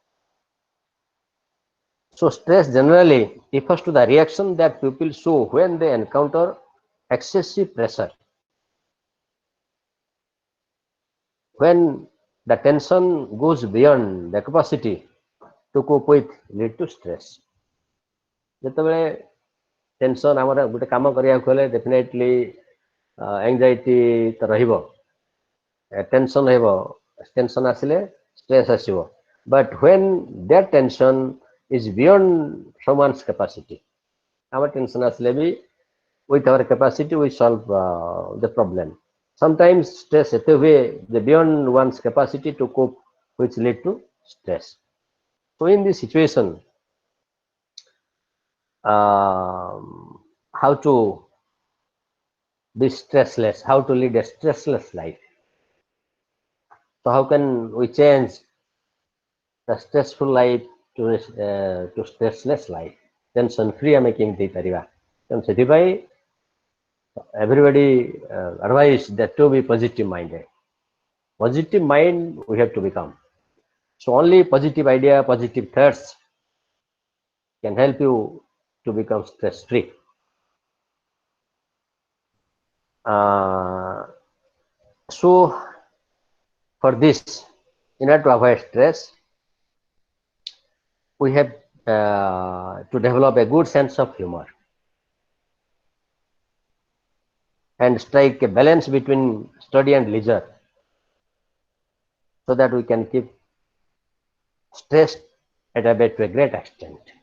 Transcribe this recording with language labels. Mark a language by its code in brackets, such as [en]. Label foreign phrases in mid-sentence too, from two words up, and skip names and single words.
[en] So stress generally refers to the reaction that people show when they encounter excessive pressure. When the tension goes beyond the capacity to cope with lead to stress. [or] ଯେତେବେଳେ ଟେନସନ୍ ଆମର ଗୋଟେ କାମ କରିବାକୁ ହେଲେ ଡେଫିନେଟଲି ଏଙ୍ଗଜାଇଟି ତ ରହିବ, ଟେନସନ୍ ରହିବ, ଟେନସନ୍ ଆସିଲେ ଷ୍ଟ୍ରେସ୍ ଆସିବ. [en] But when that tension is beyond someone's capacity, our tension [or] ଆସିଲେ ବି [en] with our capacity we solve the problem. Sometimes stress [or] ଏତେ ହୁଏ ଯେ [en] beyond one's capacity to cope which lead to stress. So in this situation, how to be stressless, how to lead a stressless life. So how can we change the stressful life to stressless life? Tension free [or] ଆମେ କେମିତି କରିବା? ତେଣୁ ସେଥିପାଇଁ [en] everybody advised that to be positive minded. Positive mind we have to become. So only positive idea, positive thoughts can help you to become stress free. So for this, in order to avoid stress, we have to develop a good sense of humor and strike a balance between study and leisure, so that we can keep stress at a bit to a great extent.